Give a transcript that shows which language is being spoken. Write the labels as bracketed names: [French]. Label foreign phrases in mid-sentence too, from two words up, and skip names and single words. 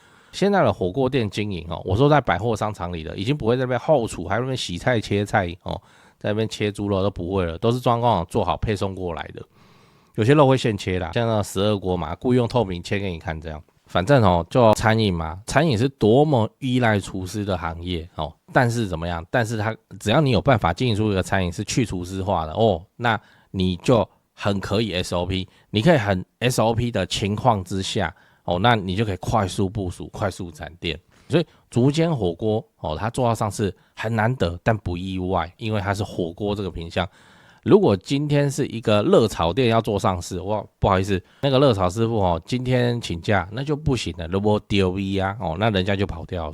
[Chinese] 現在的火鍋店經營我說在百貨商場裡的，已經不會在那邊後廚，還在那邊洗菜切菜在那邊切豬肉都不會了，都是中央工廠做好配送過來的。有些肉會現切啦，像那12鍋嘛，故意用透明切給你看這樣。反正就餐飲嘛，餐飲是多麼依賴廚師的行業但是怎麼樣？但是它只要你有辦法經營出一個餐飲是去廚師化的那你就很可以 SOP， 你可以很 SOP 的情況之下那你就可以快速部署、快速展店。所以竹間火鍋它做到上市很難得，但不意外，因為它是火鍋這個品項。如果今天是一個熱炒店要做上市，哇，不好意思，那個熱炒師傅今天請假，那就不行了，如果丟 V 那人家就跑掉。